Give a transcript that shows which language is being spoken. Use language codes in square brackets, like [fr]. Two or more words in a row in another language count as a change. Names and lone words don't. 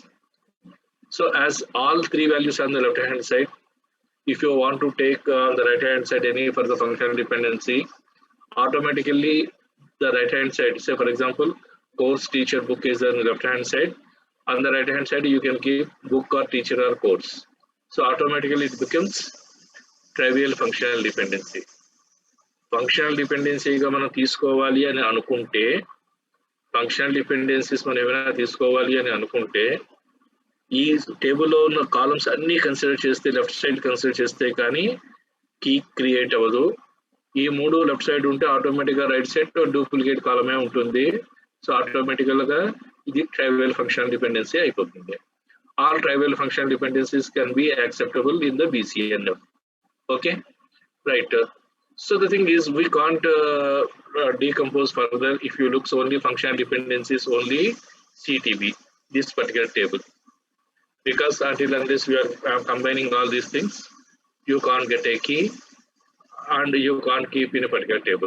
[en] So as all three values on the left hand side, if you want to take on the right hand side any further functional dependency, automatically the right hand side, say for example, course, teacher, book is on the left hand side. On the right hand side, you can keep book or teacher or course. So automatically it becomes trivial functional dependency. Functional dependency [te] గా మన తీసుకోవాలి అని అనుకుంటే, [en] functional dependencies [te] మన ఏవైనా తీసుకోవాలి అని అనుకుంటే, ఈ టేబుల్లో ఉన్న కాలమ్స్ అన్ని కన్సిడర్ చేస్తే [en] left side [te] కన్సిడర్ చేస్తే కానీ కీ క్రియేట్ అవ్వదు. ఈ మూడు [en] left side [te] ఉంటే ఆటోమేటిక్గా [en] right side duplicate column [te] ఉంటుంది. సో ఆటోమేటికల్గా ఇది [en] trivial functional dependency [te] అయిపోతుంది. [en] all trivial functional dependencies can be acceptable in the BCNF. okay, right. So the thing is, we can't decompose further if you look only functional dependencies, only CTB, this particular table. Because until unless we are combining all these things, you can't get a key and you can't keep in a particular table.